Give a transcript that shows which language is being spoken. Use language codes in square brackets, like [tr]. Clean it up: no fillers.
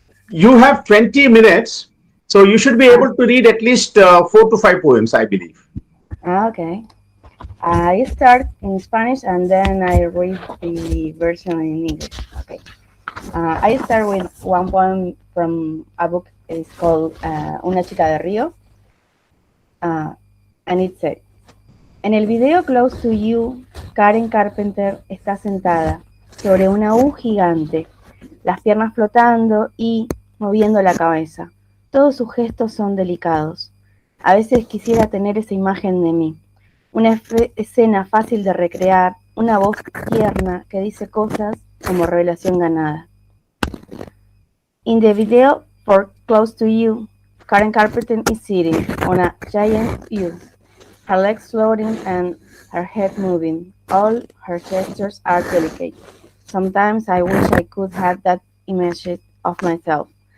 [en] You have 20 minutes, so you should be able to read at least 4 to 5 poems, I believe. Okay. I start in Spanish and then I read the version in English. Okay. I start with one poem from a book. It's called Una chica de Río. And it said, [es] en el video Close to You, Karen Carpenter está sentada sobre una U gigante, las piernas flotando y moviendo la cabeza. Todos sus gestos son delicados. A veces quisiera tener esa imagen de mí. Una escena fácil de recrear, una voz tierna que dice cosas como revelación ganada. [en] In the video for Close to You, Karen Carpenter is sitting on a giant U, her legs floating and her head moving. All her gestures are delicate. Sometimes I wish I could have that image of myself.